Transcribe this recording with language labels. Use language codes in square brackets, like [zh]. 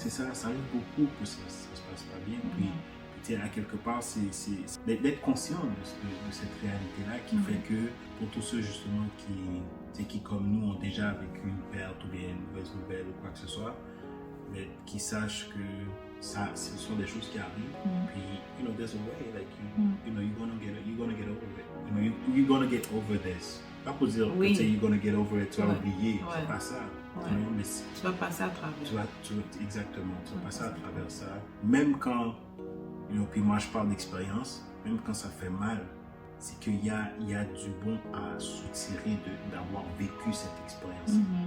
[fr] C'est ça arrive beaucoup que ça se passe pas bien. Puis à quelque part, c'est d'être conscient de cette réalité-là qui fait que pour tous ceux justement qui comme nous ont déjà vécu une perte ou bien une mauvaise nouvelle ou quoi que ce soit, mais qui sachent que ce sont des choses qui arrivent. Puis, [en] there's a way, like, you're gonna get over it. You're gonna get over this. [fr] Pas pour dire que [en] you're gonna get over it, [fr] tu vas oublier, c'est pas ça. Mais tu vas passer à travers. Exactement, tu vas passer à travers ça. Même quand, puis moi je parle d'expérience, même quand ça fait mal, c'est qu'il y a du bon à soutirer d'avoir vécu cette expérience.